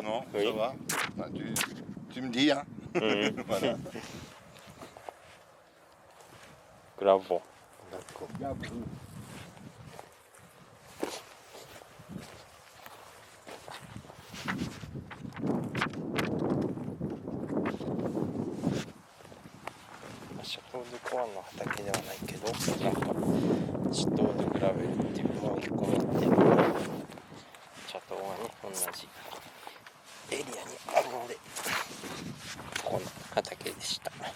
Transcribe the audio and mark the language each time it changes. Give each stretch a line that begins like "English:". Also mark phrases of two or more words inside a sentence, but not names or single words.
French: Non, Oui. ça va. Bah, tu me dis, hein. Mhm. Voilà. Gravon. D'accord. Gabrou.
Japanese: シャトールコアの畑ではないけど、なんかシャトールグラベルっていうのを1個見て、シャトーワに同じエリアにあるので、この畑でした。